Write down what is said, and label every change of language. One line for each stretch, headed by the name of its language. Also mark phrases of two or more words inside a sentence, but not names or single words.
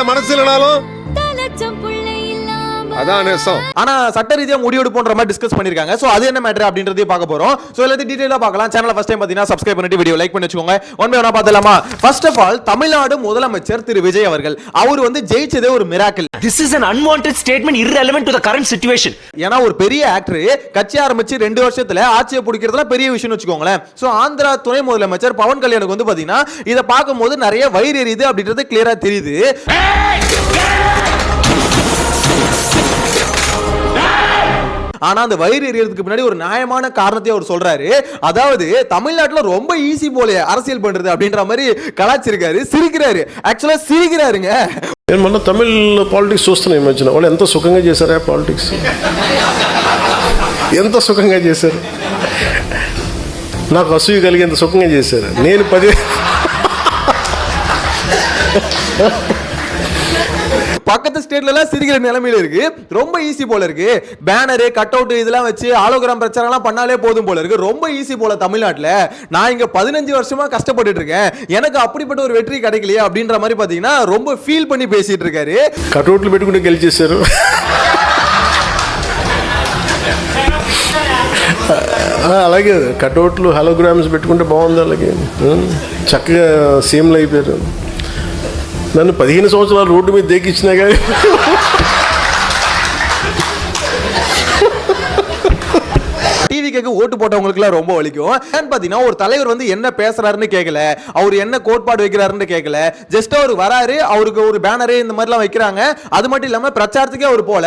Tamil: மனசு இல்லனாலும் ஆனா சட்ட ரீதியா முடிவெடுப்போன்ற மாதிரி டிஸ்கஸ் பண்ணிருக்காங்க. சோ அது என்ன மேட்டர் அப்படின்றதையும் பார்க்க போறோம். சோ எல்லாத்தையும் டீடைலா பார்க்கலாம். சேனலை
English: first time
Tamil: பாத்தீங்கன்னா சப்ஸ்கிரைப் பண்ணிட்டு
English: video like
Tamil: பண்ணி வச்சுக்கோங்க.
English: one by one
Tamil: பார்த்தலாமா?
English: first of all
Tamil: தமிழ்நாடு முதலமைச்சர் திரு விஜய் அவர்கள் அவர் வந்து ஜெயிச்சதே ஒரு மிராக்கிள்.
English: This is an unwanted statement irrelevant to the current situation.
Tamil: ஏன்னா ஒரு பெரிய ஆக்டர் கட்சி ஆரம்பிச்சு 2 வருஷத்துல ஆட்சியை பிடிக்கிறதுல பெரிய விஷயம் வச்சுக்கோங்களேன். சோ ஆந்திரா துணை முதலமைச்சர் பவன் கல்யாணுக்கு வந்து பாத்தீங்கன்னா இதை பார்க்கும்போது நிறைய வயிறு எரியுது அப்படின்றது கிளியரா தெரியுது. ஆனா அந்த வயிறு எரியறதுக்கு பின்னாடி ஒரு நியாயமான காரணத்தை அவர் சொல்றாரு. அதாவது தமிழ்நாட்டுல ரொம்ப ஈஸி போல அரசியல் பண்றது அப்படின்ற மாதிரி கலாச்சிருக்காரு,
Telugu: సిరికిరారు. యాక్చువల్లీ సిరికిరారుங்க. నేను మొన్న తమిళ పాలిటిక్స్ చూస్తున్నా ఈ మధ్యన. వాళ్ళు ఎంత సుఖంగా చేశారా పాలిటిక్స్, ఎంత సుఖంగా చేశారు, నాకు అసూయ కలిగి ఎంత సుఖంగా చేశారు. నేను 10
Tamil: பக்கத்து ஸ்டேட்ல எல்லாம் சிரிக்கிற நிலைமையில இருக்கு. ரொம்ப ஈஸி போல இருக்கு.
English: banner cut out
Tamil: இதெல்லாம் வச்சு ஆலோகிராம் பிரச்சாரம் எல்லாம் பண்ணாலே போதும் போல இருக்கு. ரொம்ப ஈஸி போல தமிழ்நாட்டுல. நான் இங்க 15 வருஷமா கஷ்டப்பட்டு இருக்கேன், எனக்கு அப்படிப்பட்ட ஒரு வெற்றி கிடைக்கலையே அப்படின்ற மாதிரி பாத்தீங்கன்னா ரொம்ப ஃபீல் பண்ணி பேசிட்டு இருக்காரு.
English: cut outs
Telugu: పెట్టుకుంటే గెలిచేశారు. అలాగే
English: cutouts holograms
Telugu: పెట్టుకుంటే బాగుంది. అలాగే చక్కగా సీఎంలు అయిపోయారు. నన్ను 15 సంవత్సరాలు రోడ్డు మీద దేకిచ్చినా కానీ
Tamil: டிவிக்கு ஓட்டு போட்டவங்களுக்கு ரொம்ப வலிக்கும். ஏன்னு பாத்தீங்கன்னா ஒரு தலைவர் வந்து என்ன பேசுறாருன்னு கேட்கல, அவர் என்ன கோட்பாடு வைக்கிறாருன்னு கேட்கல, ஜஸ்ட் அவர் வராரு, அவருக்கு ஒரு பேனரு இந்த மாதிரி எல்லாம் வைக்கிறாங்க, அது மட்டும் இல்லாம பிரச்சாரத்துக்கே அவர் போல.